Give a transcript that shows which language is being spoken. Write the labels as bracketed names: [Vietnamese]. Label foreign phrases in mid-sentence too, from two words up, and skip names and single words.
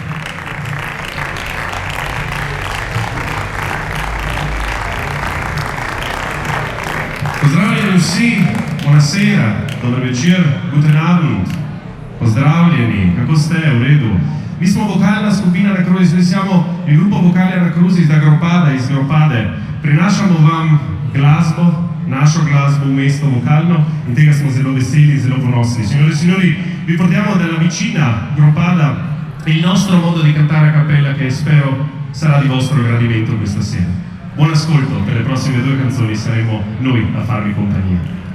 [Slovenian] Pozdravljeni vsi, buonasera, dober večer, [German] guten Abend, [Slovenian] pozdravljeni, kako ste, v redu. Mi smo vokalna skupina Anacrusis, [Italian] mi siamo il gruppo vocale Anacrusis da Gropada, iz Gropade. [Slovenian] Prinašamo vam glasbo, našo glasbo v mesto vokalno in tega smo zelo veseli, zelo ponosni. [Italian] Signore e signori, vi portiamo dalla vicina Gropada il nostro modo di cantare a cappella che spero sarà di vostro gradimento questa sera. Buon ascolto, per le prossime due canzoni saremo noi a farvi compagnia.